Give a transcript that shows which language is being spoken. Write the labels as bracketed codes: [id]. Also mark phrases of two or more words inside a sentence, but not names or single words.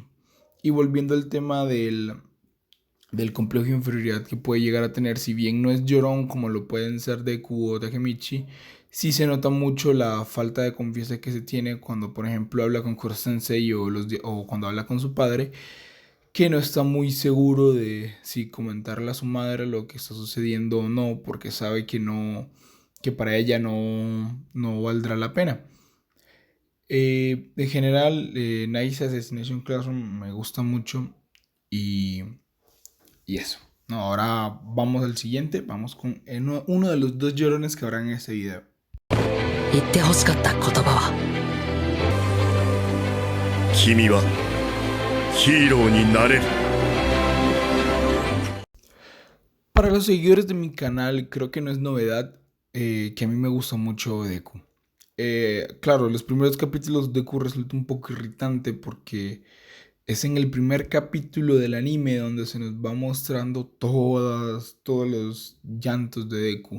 [es] Y volviendo al tema del complejo de inferioridad que puede llegar a tener, si bien no es llorón como lo pueden ser Deku o Takemichi, sí se nota mucho la falta de confianza que se tiene cuando, por ejemplo, habla con Kuro Sensei o cuando habla con su padre, que no está muy seguro de si comentarle a su madre lo que está sucediendo o no, porque sabe que que para ella no valdrá la pena. En general, Nice Assassination Classroom me gusta mucho y, y eso. No, ahora vamos al siguiente. Vamos con uno de los dos llorones que habrán en este video. [ja] 言って欲しかった言葉は、君はヒーローになれる。 [es] Para los seguidores de mi canal, creo que no es novedad que a mí me gusta mucho Deku. Claro, los primeros capítulos de Deku resulta un poco irritante porque es en el primer capítulo del anime donde se nos va mostrando todos los llantos de Deku.